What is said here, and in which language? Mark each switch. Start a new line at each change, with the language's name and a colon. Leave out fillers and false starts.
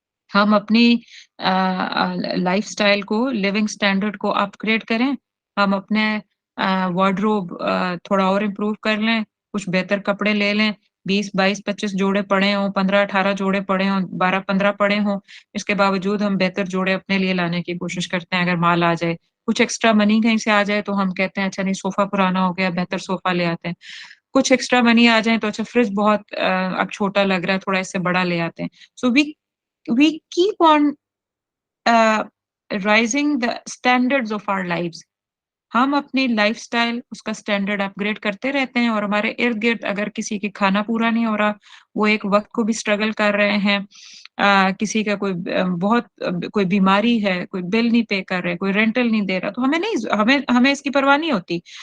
Hindi: हम अपनी लाइफ़स्टाइल को, लिविंग स्टैंडर्ड को अपग्रेड करें, हम अपने वार्डरोब थोड़ा और इम्प्रूव कर लें, कुछ बेहतर कपड़े ले लें, 20, 22, 25 जोड़े पड़े हों, 15, 18 जोड़े पड़े हों, 12, 15 पड़े हों, इसके बावजूद हम बेहतर जोड़े अपने लिए लाने की कोशिश करते हैं अगर माल आ जाए। कुछ एक्स्ट्रा मनी कहीं से आ जाए तो हम कहते हैं अच्छा नहीं सोफ़ा पुराना हो गया, बेहतर सोफ़ा ले आते हैं। कुछ एक्स्ट्रा मनी आ जाए तो अच्छा फ्रिज बहुत अब छोटा लग रहा है, थोड़ा इससे बड़ा ले आते हैं।
English: So we keep on uh, rising the standards of our lives.
Hindi: हम अपनी लाइफ़स्टाइल उसका स्टैंडर्ड अपग्रेड करते रहते हैं और हमारे इर्द-गिर्द अगर किसी की खाना पूरा नहीं हो रहा, वो एक वक़्त को भी स्ट्रगल कर रहे हैं, किसी का बहुत कोई बीमारी है, कोई बिल नहीं पे कर रहे, कोई रेंटल नहीं दे रहा, तो हमें नहीं हमें हमें इसकी परवाह नहीं होती।